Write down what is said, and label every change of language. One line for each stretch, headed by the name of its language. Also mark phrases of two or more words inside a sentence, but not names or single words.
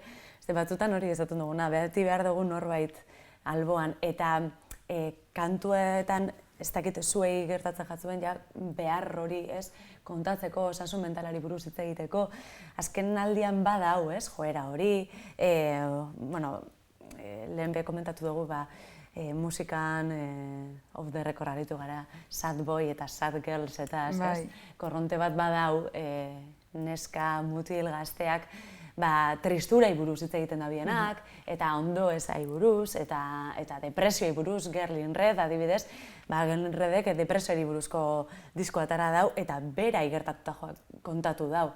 Basque: Batzutan hori ezaten duguna, beti behar dugu norbait alboan, eta kantuetan ez dakit zuei gertatzen jatzuen, ja, behar hori, ez, kontatzeko, osasun mentalari buruz hitz egiteko, azken aldian badau, ez, joera hori, bueno, lehen be komentatu dugu, musikan
English: off the record
Basque: aritu gara,
English: sad boy
Basque: eta
English: sad girls
Basque: eta, ez, korronte bat badau, neska, mutil, gazteak, tristurai buruz hitz egiten dabienak, eta ondo ezai buruz, eta depresioei buruz, Girl in Red, adibidez, Girl in Redek depresioari buruzko diskoa atera dau, eta bera igertatuta kontatu dau.